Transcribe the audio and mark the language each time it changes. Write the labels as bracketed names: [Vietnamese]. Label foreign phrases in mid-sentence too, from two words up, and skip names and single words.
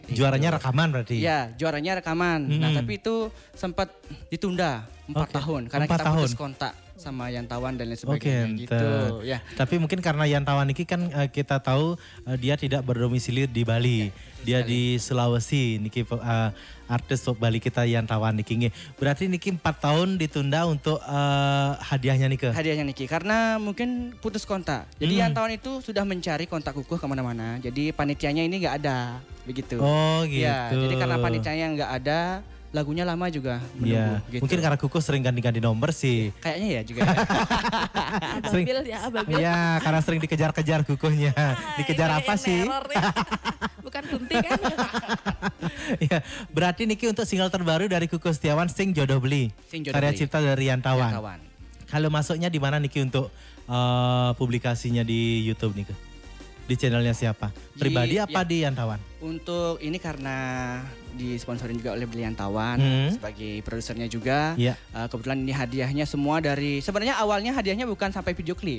[Indonesian] Juaranya rekaman berarti? Ya, juaranya rekaman. Nah, tapi itu sempat ditunda 4 tahun karena 4 kita tahun. putus kontak sama Yantawan dan lain sebagainya gitu. Ya. Tapi mungkin karena Yantawan ini kan kita tahu dia tidak berdomisili di Bali. Dia di Sulawesi niki artis pop Bali kita Yantawan niki nggih. Berarti niki 4 tahun ditunda untuk hadiahnya niki. Hadiahnya Niki karena mungkin putus kontak. Jadi Yantawan itu sudah mencari kontak Kukuh kemana-mana. Jadi panitianya ini nggak ada begitu. Oh gitu. Ya, jadi karena panitianya nggak ada, lagunya lama juga menunggu. Iya. Gitu. Mungkin karena Kukuh sering ganti-ganti nomor sih. Kayaknya ya juga. Ababil ya, Ababil. Iya, karena sering dikejar-kejar Kukuhnya. Dikejar apa sih? Bukan Kunti kan? Iya, berarti niki untuk single terbaru dari Kukuh Setiawan Sing Jodoh Beli. Sing Jodoh Karya Beli. cipta dari Yantawan. Yantawan. Kalau masuknya di mana niki untuk publikasinya di YouTube niki? Di channelnya siapa? Pribadi apa di Yantawan? Untuk ini karena disponsorin juga oleh Beli Yantawan sebagai produsernya juga. Iya. Kebetulan ini hadiahnya semua dari sebenarnya awalnya hadiahnya bukan sampai video klip.